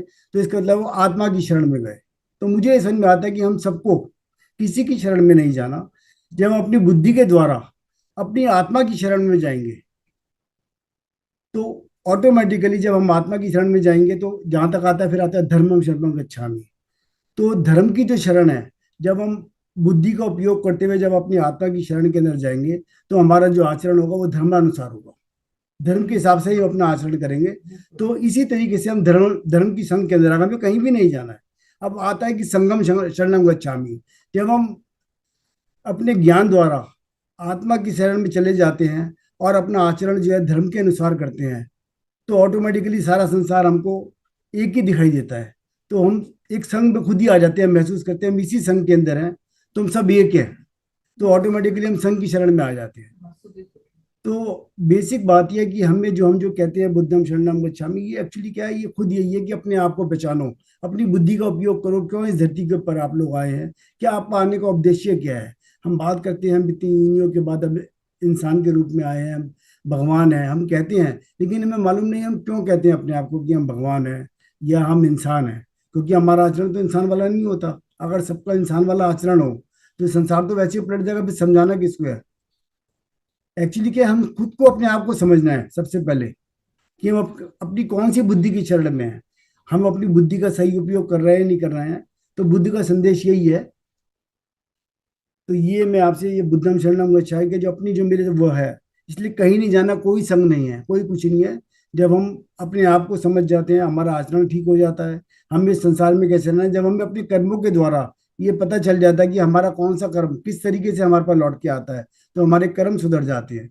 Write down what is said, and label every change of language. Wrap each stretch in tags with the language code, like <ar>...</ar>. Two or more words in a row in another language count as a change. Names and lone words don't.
<hi>तो इसका मतलब वो आत्मा की शरण में गए। तो मुझे ये समझ में आता है कि हम सबको किसी की शरण में नहीं जाना। जब हम अपनी बुद्धि के द्वारा अपनी आत्मा की शरण में जाएंगे, तो ऑटोमेटिकली जब हम आत्मा की शरण में जाएंगे, तो जहां तक आता है, फिर आता है</hi> <pi>धर्मम शरणम गच्छामि।</pi> <hi>तो धर्म की जो शरण है, जब हम बुद्धि का उपयोग करते हुए जब अपनी आत्मा की शरण के अंदर जाएंगे, तो हमारा जो आचरण होगा वो धर्मानुसार होगा। धर्म के हिसाब से ही अपना आचरण करेंगे। तो इसी तरीके से हम धर्म धर्म की संघ के अंदर आगे हमें कहीं भी नहीं जाना है। अब आता है कि</hi> <pi>संगम शरणम गच्छामि।</pi> <hi>जब हम अपने ज्ञान द्वारा आत्मा की शरण में चले जाते हैं और अपना आचरण जो है धर्म के अनुसार करते हैं, तो ऑटोमेटिकली सारा संसार हमको एक ही दिखाई देता है। तो हम एक संघ में खुद ही आ जाते हैं, महसूस करते हैं हम इसी संघ के अंदर हैं, तो हम सब एक हैं। तो ऑटोमेटिकली हम संघ की शरण में आ जाते हैं। तो बेसिक बात यह है कि हम जो कहते हैं</hi> <pi>बुद्धम शरणम गच्छामि,</pi> <hi>ये एक्चुअली क्या है, ये खुद यही है कि अपने आप को पहचानो, अपनी बुद्धि का उपयोग करो। क्यों इस धरती के ऊपर आप लोग आए हैं, क्या आपका आने का उद्देश्य क्या है। हम बात करते हैं हम इतनी यूनियों के बाद अब इंसान के रूप में आए हैं, हम भगवान हैं हम कहते हैं, लेकिन हमें मालूम नहीं हम क्यों कहते हैं अपने आप को कि हम भगवान हैं या हम इंसान हैं। क्योंकि हमारा आचरण तो इंसान वाला नहीं होता। अगर सबका इंसान वाला आचरण हो, तो संसार तो वैसे ही पलट जाएगा। फिर समझाना किसको है। एक्चुअली क्या है, हम खुद को अपने आप को समझना है सबसे पहले, कि हम अपनी कौन सी बुद्धि की शरण में है। हम अपनी बुद्धि का सही उपयोग कर रहे हैं नहीं कर रहे हैं। तो बुद्ध का संदेश यही है। तो ये मैं आपसे ये</hi> <pi>बुद्धम शरणम गच्छामि</pi> <hi>कि जो अपनी जो मेरे वो है, इसलिए कहीं नहीं जाना, कोई संग नहीं है, कोई कुछ नहीं है। जब हम अपने आप को समझ जाते हैं, हमारा आचरण ठीक हो जाता है। हम इस संसार में कैसे रहना है, जब हमें अपने कर्मों के द्वारा ये पता चल जाता है कि हमारा कौन सा कर्म किस तरीके से हमारे पास लौट के आता है, तो हमारे कर्म सुधर जाते हैं।</hi>